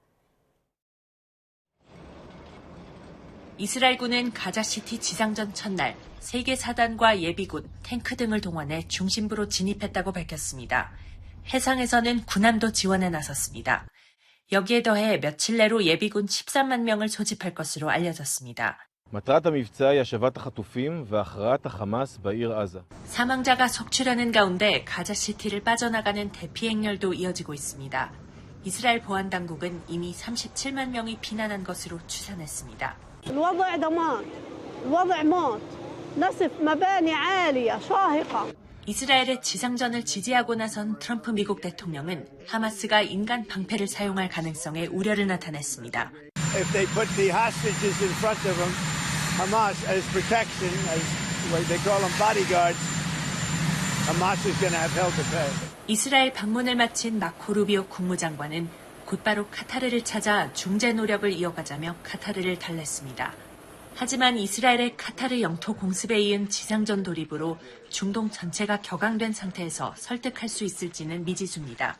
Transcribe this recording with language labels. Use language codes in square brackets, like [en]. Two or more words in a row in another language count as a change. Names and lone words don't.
[ko] 이스라엘군은 가자시티 지상전 첫날 세계 사단과 예비군, 탱크 등을 동원해 중심부로 진입했다고 밝혔습니다. 해상에서는 군함도 지원에 나섰습니다. 여기에 더해 며칠 내로 예비군 13만 명을 소집할 것으로 알려졌습니다. [he] מטרת המבצע היא השבת החטופים והכרעת החמאס בעיר עזה. [ko] 사망자가 속출하는 가운데 가자시티를 빠져나가는 대피 행렬도 이어지고 있습니다. 이스라엘 보안 당국은 이미 37만 명이 피난한 것으로 추산했습니다. [ar] الوضع دمار. الوضع موت. نسف مباني عالية شاهقة. [ko] 이스라엘의 지상전을 지지하고 나선 트럼프 미국 대통령은 하마스가 인간 방패를 사용할 가능성에 우려를 나타냈습니다. [en] If they put the hostages in front of them, Hamas as protection, as what they call them bodyguards, Hamas is going to have hell to pay. [ko] 이스라엘 방문을 마친 마코 루비오 국무장관은 곧바로 카타르를 찾아 중재 노력을 이어가자며 카타르를 달랬습니다. 하지만 이스라엘의 카타르 영토 공습에 이은 지상전 돌입으로 중동 전체가 격앙된 상태에서 설득할 수 있을지는 미지수입니다.